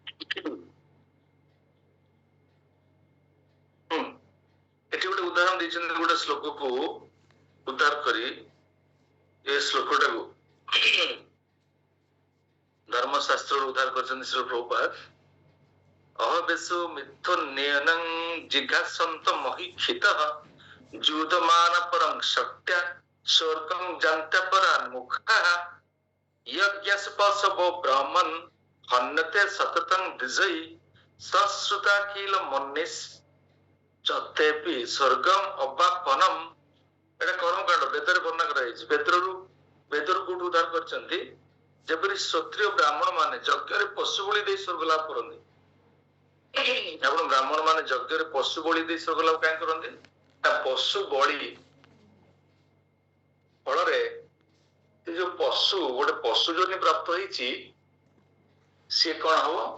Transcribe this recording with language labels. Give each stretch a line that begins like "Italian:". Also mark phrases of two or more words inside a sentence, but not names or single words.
Odia: ଏଠି ଗୋଟେ ଉଦାହରଣ ଦେଇଛନ୍ତି, ଗୋଟେ ଶ୍ଲୋକକୁ ଉଦ୍ଧାର କରି ଏ ଶ୍ଲୋକଟାକୁ ଧର୍ମଶାସ୍ତ୍ର ଉଦ୍ଧାର କରିଛନ୍ତି ଶ୍ରୀ ପ୍ରଭୁପାଦ।
Sanskrit: ଅହବେଶୁ ମିଥୁନ୍ୟନଂ ଜିଘାସନ୍ତ ମହିକ୍ଷିତଃ ଯୁଦମାନ ପରଂ ଶକ୍ତ୍ୟା ସ୍ୱର୍ଗଂ ଯନ୍ତ୍ୟ ପରାନ୍ ମୁଖଃ यज्ञस्पशवो ब्राह्मण हन्यते सततं द्विजै सश्रुता किल मन्निस् चतेपि स्वर्गम अवापनम।
Odia: ଏଟା କର୍ମକାଣ୍ଡ ବେଦରେ ବର୍ଣ୍ଣନା କରାଯାଇଛି। ବେଦରୁ କୋଉଠୁ ଉଦ୍ଧାର କରିଛନ୍ତି? ଯେପରି କ୍ଷତ୍ରିୟ ବ୍ରାହ୍ମଣ ମାନେ ଯଜ୍ଞରେ ପଶୁ ବଳି ଦେଇ ସ୍ୱର୍ଗ ଲାଭ କରନ୍ତି। ଆପଣ ବ୍ରାହ୍ମଣ ମାନେ ଯଜ୍ଞରେ ପଶୁ ବଳି ଦେଇ ସ୍ୱର୍ଗ ଲାଭ କାହିଁ କରନ୍ତି? ତା ପଶୁ ବଳି ଫଳରେ ଏ ଯୋଉ ପଶୁ, ଗୋଟେ ପଶୁ ଯୋନି ପ୍ରାପ୍ତ ହେଇଛି, ସିଏ କଣ ହବ?